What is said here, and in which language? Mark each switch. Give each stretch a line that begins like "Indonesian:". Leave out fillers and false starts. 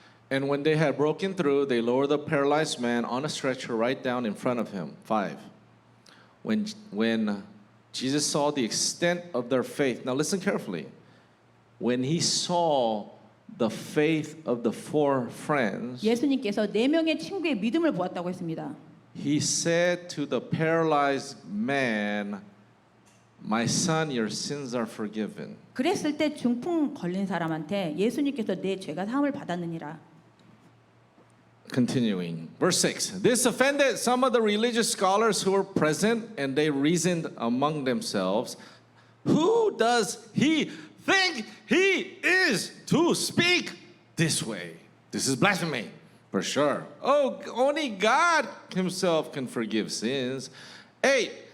English: And when they had broken through, they lowered the paralyzed man on a stretcher right down in front of him. 5. When Jesus saw the extent of their faith, now listen carefully. When he saw the faith of the 4 friends,
Korean: 예수님께서 4명의 친구의 믿음을 보았다고 했습니다.
English: he said to the paralyzed man, "My son, your sins are forgiven."
Korean: 그랬을 때 중풍 걸린 사람한테 예수님께서 내 죄가 사함을 받았느니라.
English: Continuing, verse 6. This offended some of the religious scholars who were present, and they reasoned among themselves, "Who does he think he is to speak this way? This is blasphemy, for sure. Oh, only God himself can forgive sins." 8.